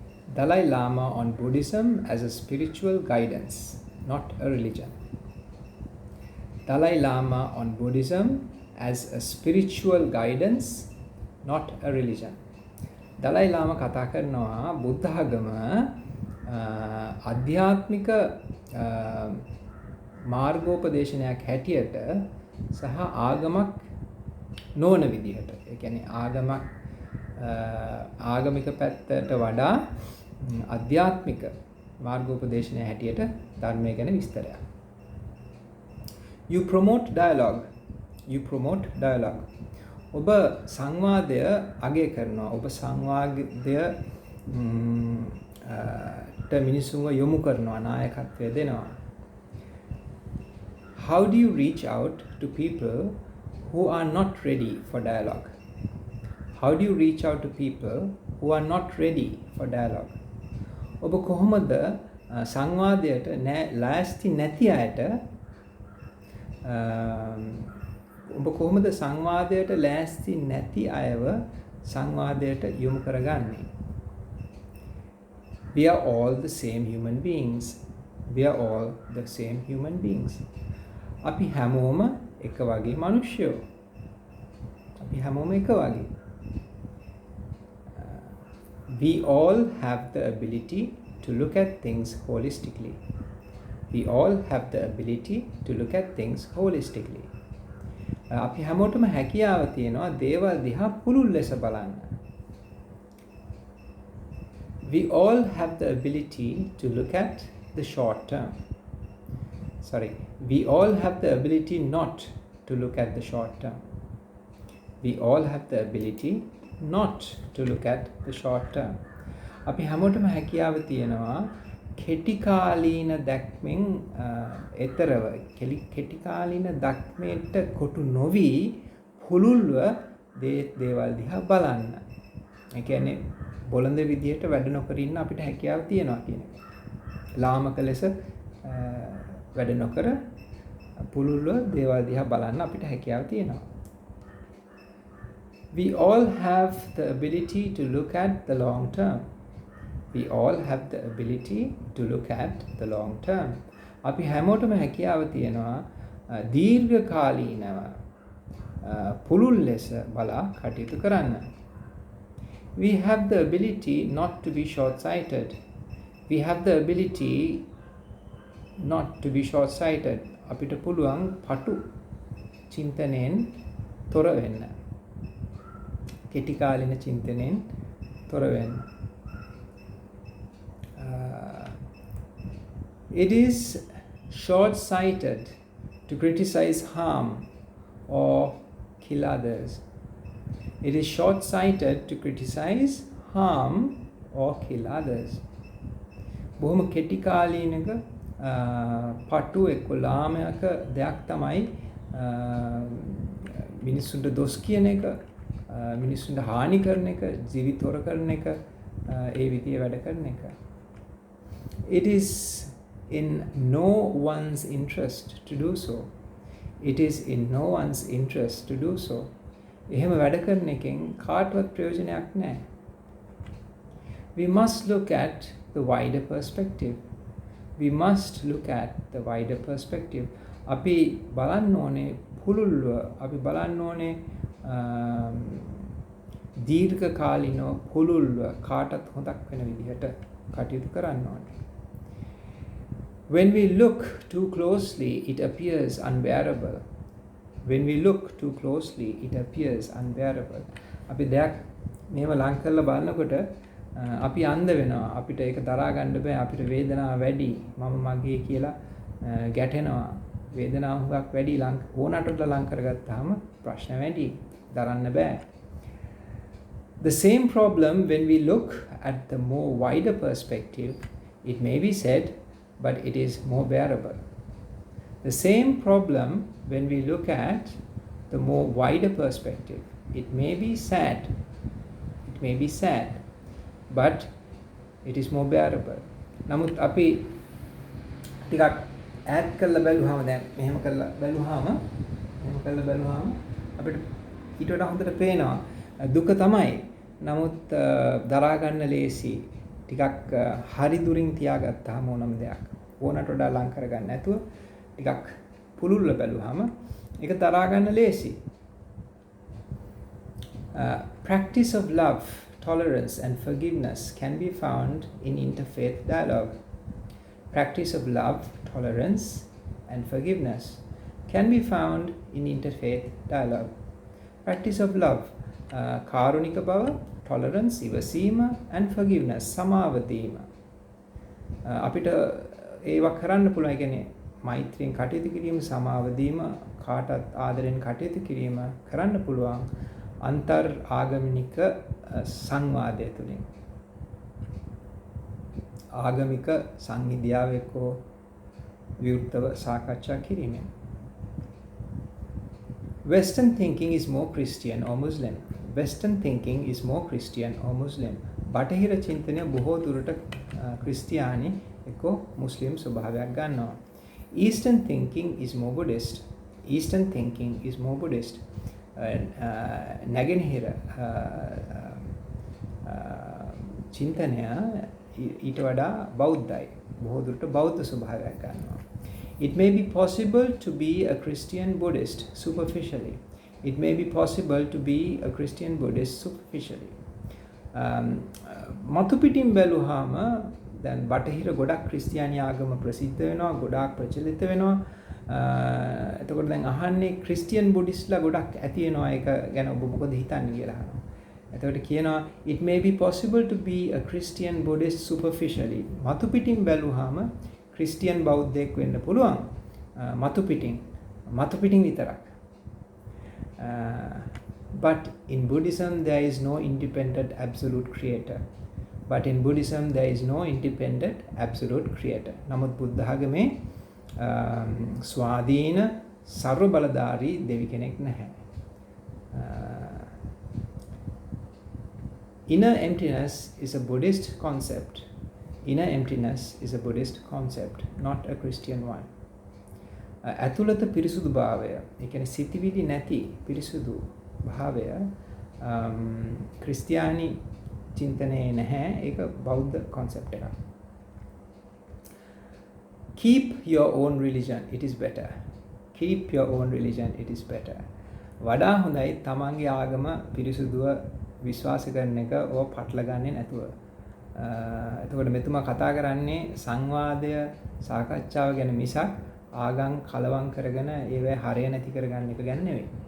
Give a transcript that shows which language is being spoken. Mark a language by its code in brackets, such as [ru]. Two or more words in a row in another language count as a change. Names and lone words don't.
[en] Dalai Lama on Buddhism as a spiritual guidance, not a religion. Dalai Lama on Buddhism as a spiritual guidance, not a religion. [si] Dalai Lama කතා කරනවා බුද්ධ ආගම අධ්‍යාත්මික මාර්ගෝපදේශනයක් හැටියට සහ ආගමක් නොවන විදිහට. ඒ කියන්නේ ආගමක් ආගමික පැත්තට වඩා අධ්‍යාත්මික මාර්ගෝපදේශනය හැටියට ධර්මය ගැන විස්තරයක්. [en] You promote dialogue. You promote dialogue. [si] ඔබ සංවාදය අගය කරනවා. ඔබ සංවාදය මිනිසුන්ව යොමු කරනවා, නායකත්වය දෙනවා. [en] How do you reach out to people who are not ready for dialogue? How do you reach out to people who are not ready for dialogue? [si] ඔබ කොහොමද සංවාදයට ලෑස්ති නැති අයට ඔබ කොහොමද සංවාදයට ලෑස්ති නැති අයව සංවාදයට යොමු කරගන්නේ? [en] We are all the same human beings. We are all the same human beings. [si] අපි හැමෝම එක වගේ මිනිස්සුයෝ. අපි හැමෝම එක වගේ. [en] We all have the ability to look at things holistically. We all have the ability to look at things holistically. [si] අපි හැමෝටම හැකියාව තියෙනවා දේවල් දිහා පුළුල් ලෙස බලන්න. [en] We all have the ability to look at the short term. We all have the ability not to look at the short term. We all have the ability not to look at the short term. [si] අපි හැමෝටම හැකියාව තියෙනවා කෙටි කාලීන දැක්මෙන් එතරව කෙටි කාලීන දැක්මේට කොටු නොවි පුළුල්ව දේවල් දිහා බලන්න. ඒ කියන්නේ බොළඳ විදියට වැඩ නොකර ඉන්න අපිට හැකියාව තියෙනවා කියන එක. ලාමක ලෙස වැඩ නොකර පුළුල්ව දේවල් දිහා බලන්න අපිට හැකියාව තියෙනවා. [en] We all have the ability to look at the long term. We all have the ability to look at the long term. [si] අපි හැමෝටම හැකියාව තියෙනවා දීර්ඝ කාලීනව පුළුල් ලෙස බලා කටයුතු කරන්න. [en] We have the ability not to be short-sighted. We have the ability not to be short-sighted. [si] අපිට පුළුවන් පටු චින්තනයෙන් තොර වෙන්න. කෙටි කාලින චින්තනයෙන් තොර වෙන්න. [en] It is short-sighted to criticize harm or kill others. It is short-sighted to criticize harm or kill others. [si] බොහොම කෙටි කාලීනක පටු එක්ක ලාමයක දෙයක් තමයි මිනිස්සුන්ට දොස් කියන එක, මිනිස්සුන්ට හානි කරන එක, ජීවිතවර කරන එක, ඒ විදිය වැඩ කරන එක. [en] It is in no one's interest to do so. It is in no one's interest to do so. [si] එහෙම වැඩ කරන එකෙන් කාටවත් ප්‍රයෝජනයක් නැහැ. [en] We must look at the wider perspective. We must look at the wider perspective. [si] අපි බලන්න ඕනේ පුළුල්ව, අපි බලන්න ඕනේ දීර්ඝ කාලිනව පුළුල්ව කාටත් හොඳක් වෙන විදිහට කටයුතු කරන්න ඕනේ. [en] When we look too closely, it appears unbearable. When we look too closely, it appears unbearable. [si] අපි දෙයක් මේව ලං කරලා බලනකොට අපි අන්ධ වෙනවා. අපිට ඒක දරා ගන්න බෑ. අපිට වේදනාව වැඩි. මම මගේ කියලා ගැටෙනවා. වේදනාව හුඟක් වැඩි ඕනටට ලං කරගත්තාම ප්‍රශ්න වැඩි. දරන්න බෑ. [en] The same problem when we look at the more wider perspective, it may be said, but it is more bearable. The same problem when we look at the more wider perspective, it may be sad, but it is more bearable. [si] නමුත් අපි ටිකක් ඈඩ් කරලා බැලුවාම දැන් මෙහෙම කරලා බැලුවාම අපිට ඊට වඩා හොඳට පේනවා දුක තමයි. නමුත් දරා ගන්න ලේසි. ටිකක් හරි දුරින් තියාගත්තාම ඕනම දෙයක් ඕනට වඩා ලං කරගන්න නැතුව ටිකක් පුළුල්ල බැලුවාම ඒක දරා ගන්න ලේසි. [en] Practice of love, tolerance and forgiveness can be found in interfaith dialogue. Practice of love, tolerance and forgiveness can be found in interfaith dialogue. Practice of love, [si] කාරුණික බව, tolerance, ඉවසීම [en] and forgiveness, [si] සමාව දීම. අපිට ඒවා කරන්න පුළුවන්. ඒ කියන්නේ මෛත්‍රියෙන් කටයුතු කිරීම, සමාව දීම, කාටත් ආදරෙන් කටයුතු කිරීම කරන්න පුළුවන් අන්තර් ආගමික සංවාදය තුළින්. ආගමික සංහිඳියාව එක්කෝ විවෘතව සාකච්ඡා කිරීමෙන්. [en] Western thinking is more Christian or Muslim. Western thinking is more Christian or Muslim. [si] බටහිර චින්තනය බොහෝ දුරට ක්‍රිස්තියානි එක්කෝ මුස්ලිම් ස්වභාවයක් ගන්නවා. [en] Eastern thinking is more Buddhist. Eastern thinking is more Buddhist. [si] නැගෙනහිර චින්තනය ඊට වඩා බෞද්ධයි. බොහෝ දුරට බෞද්ධ ස්වභාවයක් ගන්නවා. [en] It may be possible to be a Christian Buddhist superficially. It may be possible to be a Christian Buddhist superficially. [si] මතු පිටින් බැලුවාම දැන් බටහිර ගොඩක් ක්‍රිස්තියානි ආගම ප්‍රසිද්ධ වෙනවා, ගොඩාක් ප්‍රචලිත වෙනවා. එතකොට දැන් අහන්නේ [en] Christian Buddhists [si] ගොඩක් ඇති වෙනවා. ඒක ගැන ඔබ මොකද හිතන්නේ කියලා අහනවා. එතකොට කියනවා [en] it may be possible to be a Christian Buddhist superficially. [si] මතු පිටින් බැලුවාම ක්‍රිස්තියන් බෞද්ධයෙක් වෙන්න පුළුවන්. මතු පිටින් විතරක්. [en] But in Buddhism there is no independent absolute creator. But in Buddhism there is no independent absolute creator. [si] නමුත් බුද්ධ ආගමේ ස්වාධීන සර්ව බලධාරී දෙවි කෙනෙක් නැහැ. [en] Inner emptiness is a Buddhist concept. Inner emptiness is a Buddhist concept, not a Christian one. [si] ඇතුළත පිරිසුදු භාවය, ඒ කියන්නේ සිතිවිලි නැති පිරිසුදු භාවය ක්‍රිස්තියානි චින්තනයේ නැහැ. ඒක බෞද්ධ concept එකක්. [en] Keep your own religion, it is better. Keep your own religion, it is better. [si] වඩා හොඳයි තමන්ගේ ආගම පිරිසුදුව විශ්වාස කරන එක ඕ පටල ගන්නේ නැතුව. එතකොට මෙතුමා කතා කරන්නේ සංවාදය සාකච්ඡාව ගැන මිසක් ආගම් කලවම් කරගෙන ඒවැ හරය නැති කරගන්න එක ගැන නෙවෙයි.